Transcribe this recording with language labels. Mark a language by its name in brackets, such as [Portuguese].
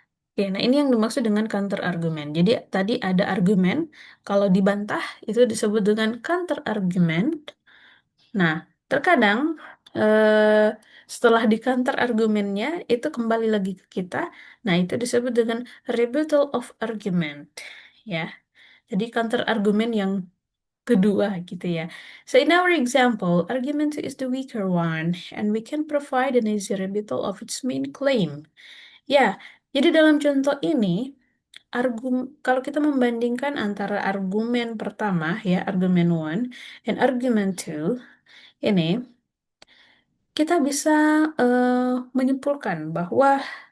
[Indonesian] Oke, nah ini yang dimaksud dengan counter argumen. Jadi tadi ada argumen, kalau dibantah itu disebut dengan counter argumen. Nah, terkadang eh, setelah di counter argumennya itu kembali lagi ke kita. Nah, itu disebut dengan [English] rebuttal of argument. [Indonesian] Ya, jadi counter argumen yang kedua gitu ya. [English] So in our example, argument is the weaker one, and we can provide an easy rebuttal of its main claim. [Indonesian] Ya, jadi dalam contoh ini, kalau kita membandingkan antara argumen pertama, ya, argumen one, and argumen two, ini kita bisa menyimpulkan bahwa